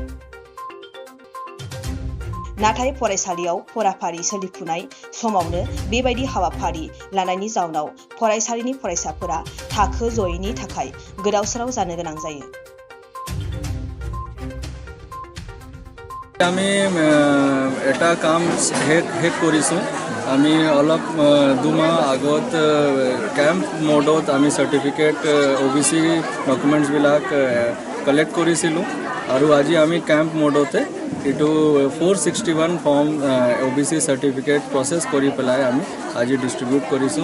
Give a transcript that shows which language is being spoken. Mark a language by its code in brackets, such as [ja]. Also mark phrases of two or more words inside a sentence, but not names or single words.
[brx] नाथाय फरायसालियाव फराफारि सोलिफुनाय समावनो बेबायदि हाबाफारि लानायनि जाउनाव फरायसालिनि फरायसाफोरा थाखो जयैनि थाखाय गोदाव-सोराव जानो गोनां जायो। [as] আমি এটা কাম শেষ কৰিছোঁ। আমি অলপ 2 মাহ আগত [en] camp modeত [as] আমি [en] certificate OBC documentsবিলাক collect [as] কৰিছিলোঁ আৰু আজি আমি [en] camp modeতে [as] এইটো 461 [en] form OBC certificate process [as] কৰি পেলাই আমি আজি ডিষ্ট্ৰিবিউট কৰিছোঁ।